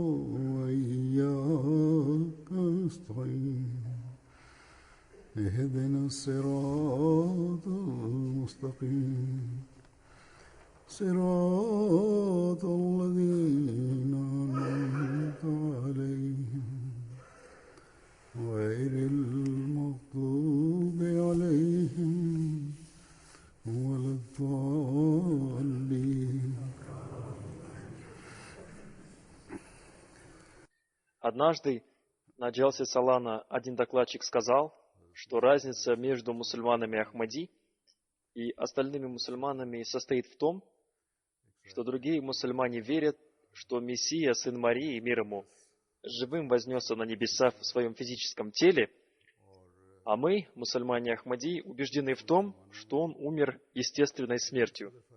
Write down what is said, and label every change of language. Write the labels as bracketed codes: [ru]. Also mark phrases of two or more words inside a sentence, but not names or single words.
[ar] وإياك نستعين اهدنا الصراط المستقيم صراط الذين أنعمت عليهم غير المغضوب عليهم ولا الضالين. [ru] Однажды на Джалсе Салана один докладчик сказал, что разница между мусульманами Ахмади и остальными мусульманами состоит в том, что другие мусульмане верят, что Мессия, сын Марии, мир ему, живым вознесся на небеса в своем физическом теле, а мы, мусульмане Ахмади, убеждены в том, что он умер естественной смертью.